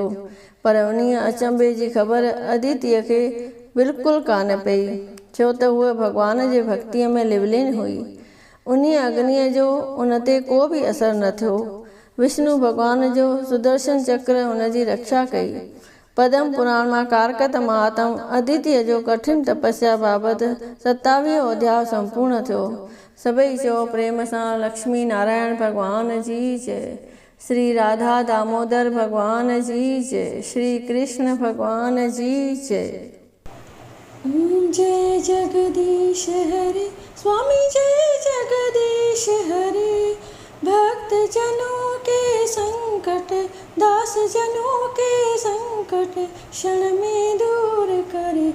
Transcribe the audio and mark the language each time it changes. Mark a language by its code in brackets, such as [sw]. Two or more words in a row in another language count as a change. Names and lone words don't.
[sd] पर उन्हीअ अचंभे जी ख़बर अदितीअ खे बिल्कुलु कान पई, छो त उहा भॻवान जे भक्तीअ में लिवलीन हुई। उन्हीअ अग्नीअ जो उन ते को बि असरु न थियो। विष्णु भॻवान जो सुदर्शन चक्र हुनजी रक्षा कई। पद्म पुराण मां कारकत महात्म अदितीअ जो कठिन तपस्या बाबति 27 अध्याय संपूर्ण थियो। सभई चओ प्रेम सां लक्ष्मी नारायण भॻवान जी जय। श्री राधा दामोदर भॻवान जी जय। श्री कृष्ण भॻवान जी जय। [hi] जय जगदीश हरे स्वामी, जय जगदीश हरे। भक्त जनों के संकट, दास जनों के संकट क्षण में दूर करे।